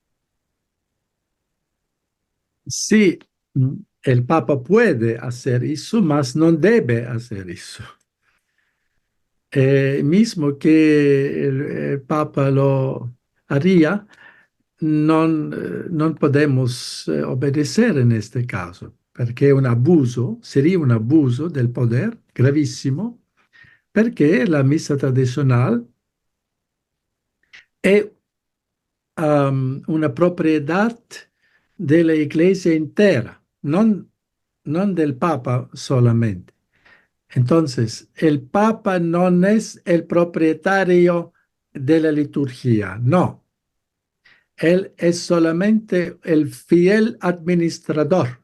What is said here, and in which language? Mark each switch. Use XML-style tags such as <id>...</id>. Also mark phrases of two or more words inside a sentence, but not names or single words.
<es>Sí, el Papa puede hacer eso, mas no debe hacer eso. Mismo que el Papa lo haría, non podemos obedecer en este caso,</es> <it>perché è un abuso,</it> <es>sería un abuso del poder gravissimo,</es> <it>perché la missa tradizionale è una</it> <es>propiedad de la Iglesia entera, non del Papa solamente. Entonces, el Papa no es el propietario de la liturgia, no. Él es solamente el fiel administrador.</es>